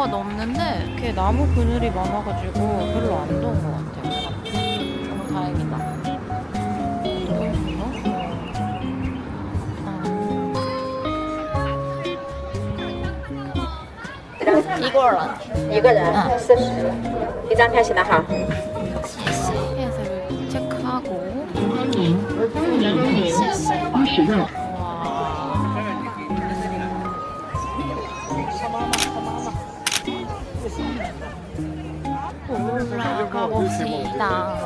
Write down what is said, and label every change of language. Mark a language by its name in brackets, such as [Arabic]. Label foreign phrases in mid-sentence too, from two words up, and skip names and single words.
[Korean] 넘는데 이렇게 나무 그늘이 많아가지고 별로 안 더운 것 같아요. 너무 다행이다. 이거랑 [Chinese] 一个人40，一张开始的哈。 [Korean] 해서 체크하고. 올라가 봅시다.